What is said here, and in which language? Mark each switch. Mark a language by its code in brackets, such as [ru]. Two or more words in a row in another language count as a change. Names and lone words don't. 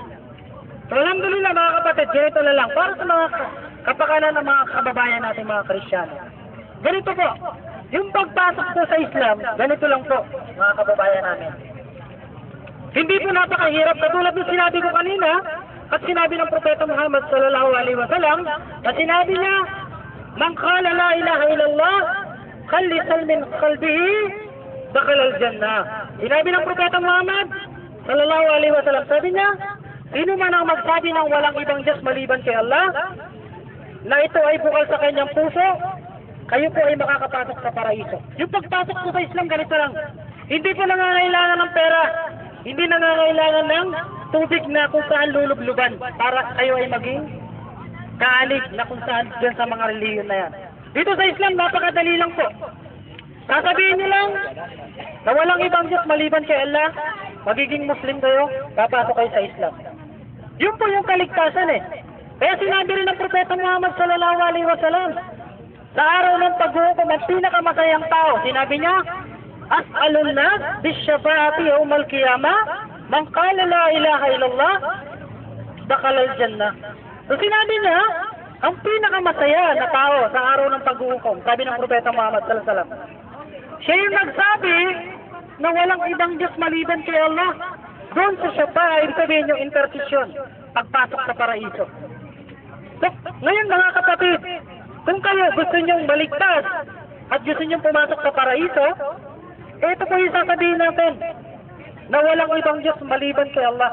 [tl] So, alhamdulillah mga kapatid, ganito na lang. Para sa mga kapakanan ng mga kababayan natin mga Kristiyano. Ganito po, yung pagpasok po sa Islam, ganito lang po mga kababayan namin. Hindi po napakahirap, katulad ng sinabi ko kanina, at sinabi ng Propeta Muhammad [ar] صلى الله عليه وسلم, [tl] na sinabi niya, [ar] "من قال لا إله إلا الله خالصا من قلبه دخل الجنة." [tl] Sinabi ng Propeta Muhammad [ar] صلى الله عليه وسلم, [tl] sabi niya, sino man ang magsabi ng walang ibang Diyos maliban kay Allah, na ito ay bukal sa kanyang puso, kayo po ay makakapasok sa paraiso. Yung pagpasok po sa Islam, ganito lang. Hindi po nangangailangan ng pera, hindi nangangailangan ng tubig na kung saan lulubluban para kayo ay maging kaalig na kung saan dyan sa mga reliyon na yan. Dito sa Islam, napakadali lang po. Sasabihin niyo lang na walang ibang Diyos maliban kay Allah, magiging Muslim kayo, papasok kayo sa Islam. Yun po yung kaligtasan eh. Kaya sinabi rin ng Propeta Muhammad [ar] صلى الله عليه وسلم, [tl] sa araw ng paghuhukom ang pinakamasayang tao, sinabi niya, [ar] "أسعد الناس بشفاعتي يوم القيامة من قال لا إله إلا الله دخل الجنة." [tl] So sinabi niya, ang pinakamasaya na tao sa araw ng paghuhukom, sabi ng Propeta Muhammad [ar] صلى الله عليه وسلم, [tl] siya yung nagsabi na walang ibang Diyos maliban kay Allah. Doon sa syafa'a, ibig sabihin yung intercession, pagpasok sa paraiso. So, ngayon mga kapatid, kung kayo gusto nyong maligtas at gusto nyong pumasok sa paraiso, ito po yung sasabihin natin, na walang ibang Diyos maliban kay Allah.